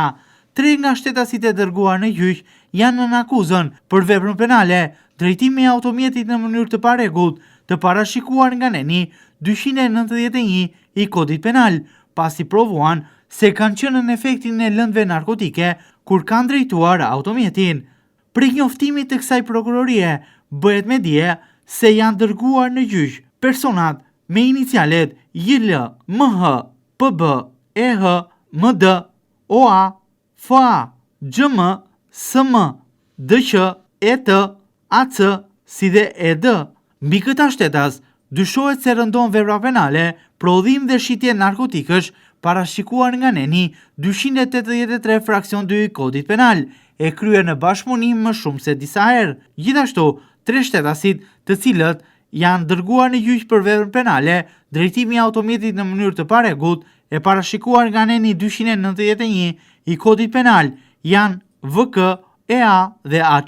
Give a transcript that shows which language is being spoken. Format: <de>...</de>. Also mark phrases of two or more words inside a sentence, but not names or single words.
<sq>3 nga shtetasit e dërguar në gjyq janë në akuzën për veprën penale, drejtimi i automjetit në mënyrë të parregullt, të parashikuar nga neni 291 i kodit penal, pasi provuan se kanë qenë në efektin e lëndëve narkotike kur kanë drejtuar automjetin. Prej njoftimit të kësaj prokurorie, bëhet me dije se janë dërguar në gjyq personat me inicialet JL, MH, PB, EH, MD, OA, FA, XM, SM, DQ, ET, AC, si dhe ED. Mbi këta shtetas, dyshohet se rëndon vepra penale, prodhim dhe shitje narkotikësh parashikuar nga neni 283 fraksion 2 i kodit penal, e kryer në bashkëpunim më shumë se disa herë. Gjithashtu, 3 shtetasit të cilët janë dërguar në gjyq për veprën penale, drejtimi i automjetit në mënyrë të parregullt, e parashikuar nga neni 291 i kodit penal, janë VK, EA dhe AC.</sq>